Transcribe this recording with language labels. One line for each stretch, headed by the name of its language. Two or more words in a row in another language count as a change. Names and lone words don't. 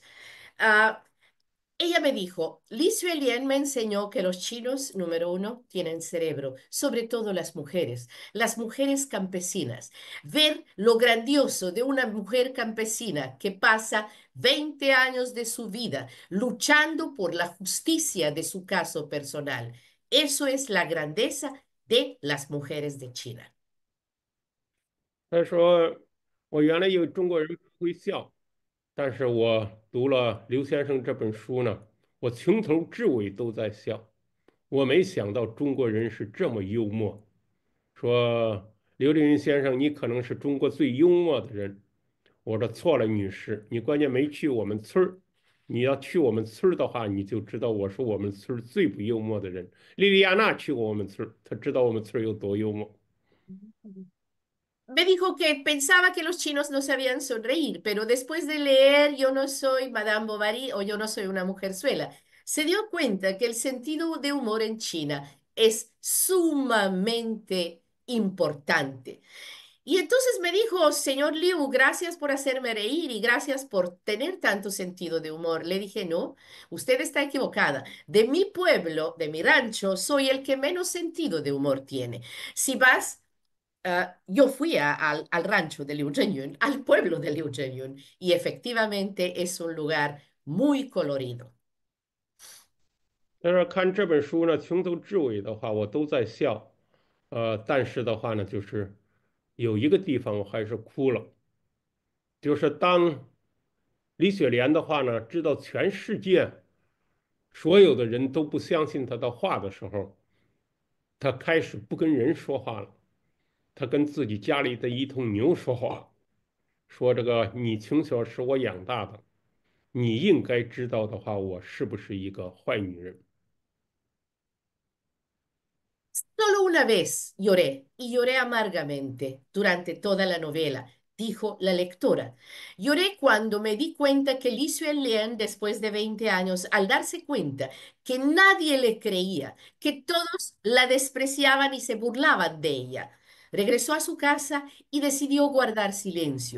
Spanish: Uh, Ella me dijo, Li Xuelian me enseñó que los chinos, número uno, tienen cerebro, sobre todo las mujeres campesinas. Ver lo grandioso de una mujer campesina que pasa 20 años de su vida luchando por la justicia de su caso personal. Eso es la grandeza de las mujeres de China.
Chinese: 他说，我原来以为中国人不会笑，但是我读了刘先生这本书呢，我从头至尾都在笑。我没想到中国人是这么幽默。说刘震云先生，你可能是中国最幽默的人。我说错了，女士，你关键没去我们村儿。你要去我们村儿的话，你就知道我是我们村儿最不幽默的人。莉莉亚娜去过我们村儿，她知道我们村儿有多幽默。
Spanish: Me dijo que pensaba que los chinos no sabían sonreír, pero después de leer Yo no soy Madame Bovary o Yo no soy una mujerzuela, se dio cuenta que el sentido de humor en China es sumamente importante. Y entonces me dijo, señor Liu, gracias por hacerme reír y gracias por tener tanto sentido de humor. Le dije, no, usted está equivocada. De mi pueblo, de mi rancho, soy el que menos sentido de humor tiene. Si vas yo fui al rancho de Liu Zhenyun, al pueblo de Liu Zhenyun, y efectivamente es un lugar muy colorido.
Chinese: 但是看这本书呢，从头至尾的话，我都在笑。但是的话呢，就是有一个地方我还是哭了，就是当李雪莲的话呢，知道全世界所有的人都不相信他的话的时候，他开始不跟人说话了，他跟自己家里的一头牛说话，说这个你从小是我养大的，你应该知道的话，我是不是一个坏女人？
Spanish: Solo una vez lloré y lloré amargamente durante toda la novela, dijo la lectora. Lloré cuando me di cuenta que Li Xuanlian, después de 20 años, al darse cuenta que nadie le creía, que todos la despreciaban y se burlaban de ella, regresó a su casa y decidió guardar silencio.